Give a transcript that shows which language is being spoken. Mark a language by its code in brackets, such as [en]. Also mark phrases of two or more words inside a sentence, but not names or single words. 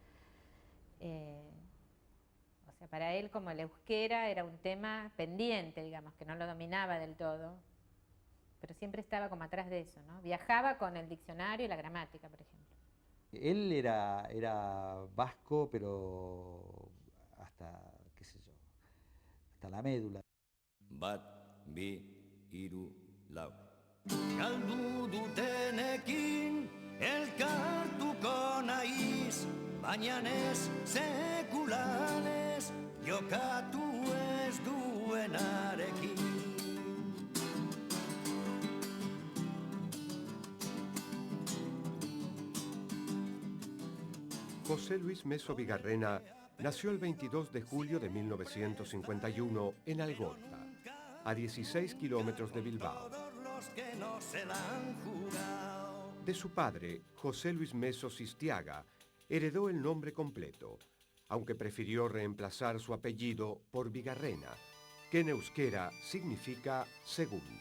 [es] O sea, para él como el euskera era un tema pendiente, digamos, que no lo dominaba del todo, pero siempre estaba como atrás de eso, ¿no? Viajaba con el diccionario y la gramática, por ejemplo. Él era vasco, pero hasta, qué sé yo, hasta la médula. [eu] Bat, bi, hiru, lau. Galdu dutenekin elkartuko naiz, baina ez sekulan ez jokatu ez duenarekin. [es] José Luis Meso Bigarrena nació el 22 de julio de 1951 en Algorta, a 16 kilómetros de Bilbao. De su padre, José Luis Meso Sistiaga, heredó el nombre completo, aunque prefirió reemplazar su apellido por Bigarrena, que en euskera significa segundo.